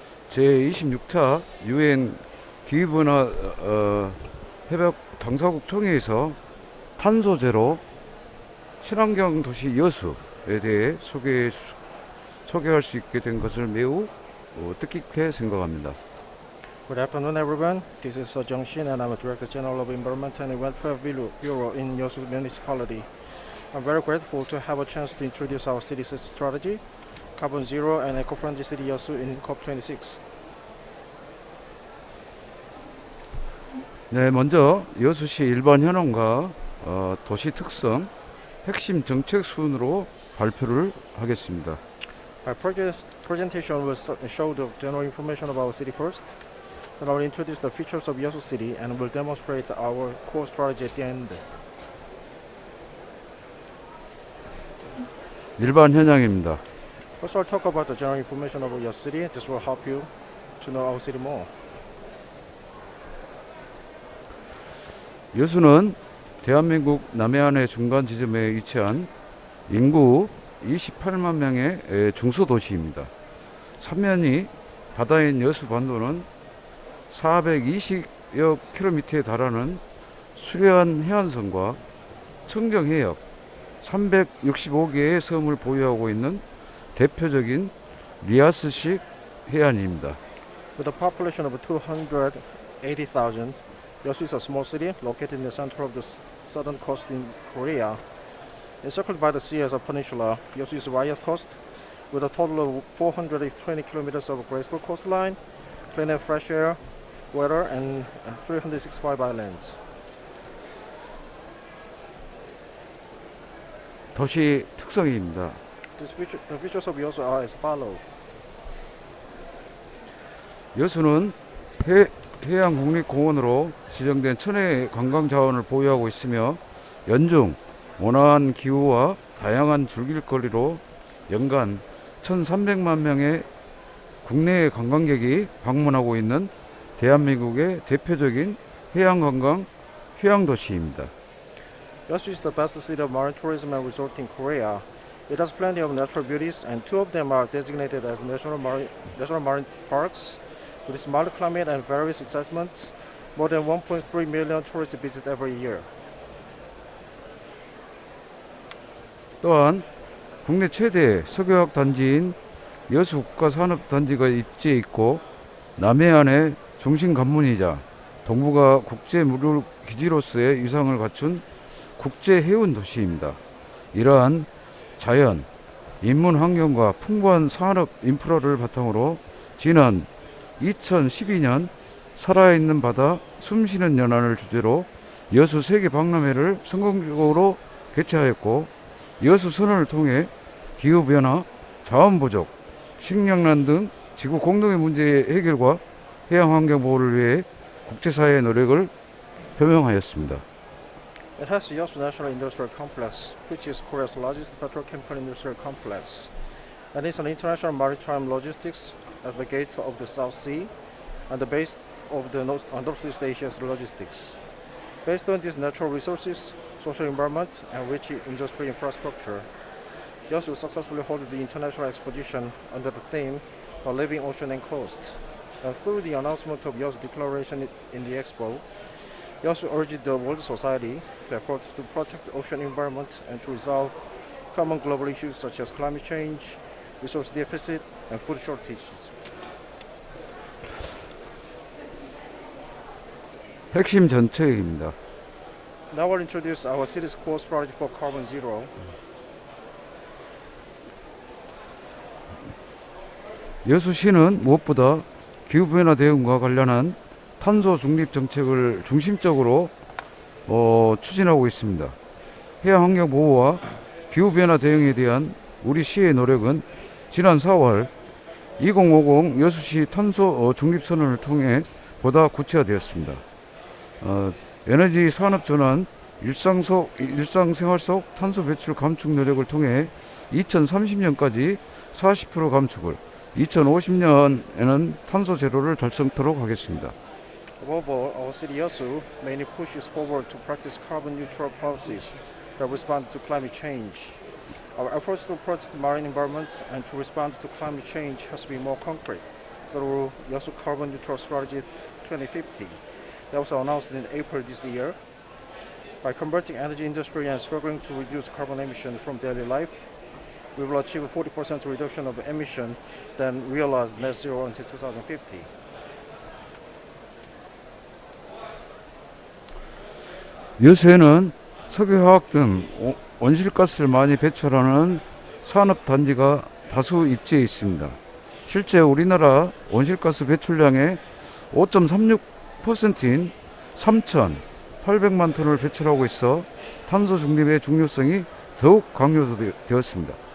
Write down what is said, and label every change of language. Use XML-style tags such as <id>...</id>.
<ko>제26차 UN 기후변화 협약 당사국 총회에서 탄소 제로 친환경 도시 여수에 대해 소개할 수 있게 된 것을 매우 뜻깊게 생각합니다.</ko> <en>Good afternoon, everyone. This is Jung Shin, and I'm a Director General of Environmental and Welfare Bureau in Yeosu Municipality. I'm very grateful to have a chance to introduce our city strategy, Carbon Zero and Eco-Friendly City Yeosu in COP26.</en> <ko>네, 먼저 여수시 일반 현황과 도시 특성, 핵심 정책 순으로 발표를 하겠습니다.</ko> <en>My presentation will show the general information about our city first. Then I will introduce the features of Yeosu City and will demonstrate our core strategy at the end.</en> <ko>일반 현황입니다.</ko> <en>First, I'll talk about the general information about Yeosu City. This will help you to know our city more.</en> <ko>여수는 대한민국 남해안의 중간 지점에 위치한 인구 28만 명의 중소도시입니다. 삼면이 바다인 여수 반도는 420여 킬로미터에 달하는 수려한 해안선과 청정해역 365개의 섬을 보유하고 있는 대표적인 리아스식 해안입니다.</ko> <en>With a population of 280,000, Yeosu is a small city located in the center of the southern coast in Korea. Encircled by the sea as a peninsula, Yeosu is the widest coast, with a total of 420 kilometers of graceful coastline, clean and fresh air, weather, and 365 islands.</en> <ko>도시 특성입니다.</ko> <en>The features of Yeosu are as follows.</en> <ko>여수는 해양국립공원으로 지정된 천혜의 관광자원을 보유하고 있으며 연중 온화한 기후와 다양한 즐길거리로 연간 1,300만 명의 국내외 관광객이 방문하고 있는 대한민국의 대표적인 해양관광 휴양도시입니다.</ko> <en>Yeosu is the best city of marine tourism and resort in Korea. It has plenty of natural beauties, and two of them are designated as national marine parks. With its mild climate and various excitements, more than 1.3 million tourists visit every year.</en> <ko>또한 국내 최대 석유화학 단지인 여수국가산업단지가 입지해 있고 남해안의 중심 관문이자 동북아 국제 무료 기지로서의 위상을 갖춘 국제 해운 도시입니다. 이러한 자연, 인문 환경과 풍부한 산업 인프라를 바탕으로 지난 2012년 살아있는 바다 숨쉬는 연안을 주제로 여수 세계 박람회를 성공적으로 개최하였고, 여수 선언을 통해 기후변화, 자원 부족, 식량난 등 지구 공동의 문제 해결과 해양 환경 보호를 위해 국제사회의 노력을 표명하였습니다.</ko> <en>It has Yeosu National Industrial Complex, which is Korea's largest petrochemical industrial complex, and is an international maritime logistics as the gate of the South Sea and the base of the Northeast Asia's logistics. Based on these natural resources, social environment, and rich industry infrastructure, Yeosu successfully held the international exposition under the theme A Living Ocean and Coast. And through the announcement of Yeosu Declaration in the Expo, Yeosu urged the world society to effort to protect the ocean environment and to resolve common global issues such as climate change, resource deficit, and food shortages.</en> <ko>핵심 정책입니다.</ko> <en>Now I'll introduce our city's core strategy for carbon zero.</en> <ko>여수시는 무엇보다 기후변화 대응과 관련한 탄소 중립 정책을 중심적으로 추진하고 있습니다. 해양 환경 보호와 기후변화 대응에 대한 우리 시의 노력은 지난 4월 2050 여수시 탄소 중립 선언을 통해 보다 구체화되었습니다. 에너지 산업 전환, 일상생활 속 탄소 배출 감축 노력을 통해 2030년까지 40% 감축을, 2050년에는 탄소 제로를 달성토록 하겠습니다.</ko> <en>Above all, our city Yeosu mainly pushes forward to practice carbon neutral policies that respond to climate change. Our efforts to protect the marine environment and to respond to climate change has been more concrete through Yeosu Carbon Neutral Strategy 2050 that was announced in April this year. By converting energy industry and struggling to reduce carbon emission from daily life, we will achieve a 40% reduction of emission, then realize net zero until 2050.</en> <ko>여수에는 석유화학 등 온실가스를 많이 배출하는 산업단지가 다수 입지해 있습니다. 실제 우리나라 온실가스 배출량의 5.36%인 3,800만 톤을 배출하고 있어 탄소 중립의 중요성이 더욱 강조되었습니다.</ko>